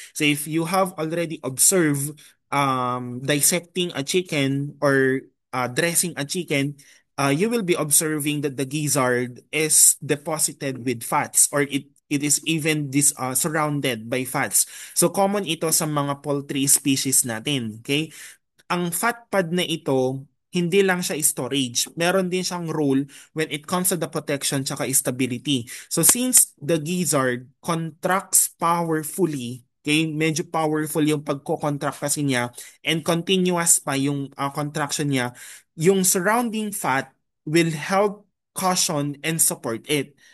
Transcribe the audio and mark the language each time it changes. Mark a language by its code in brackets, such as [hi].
[en] So if you have already observed dissecting a chicken or dressing a chicken, you will be observing that the gizzard is deposited with fats or it is even surrounded by fats. [tl] So common ito sa mga poultry species natin. Okay? Ang fat pad na ito, hindi lang siya storage. Meron din siyang [en] role when it comes to the protection tsaka stability. So since the gizzard contracts powerfully, okay, [tl] medyo powerful yung pagko-contract kasi niya and continuous pa yung contraction niya, [en] yung surrounding fat will help cushion and support it.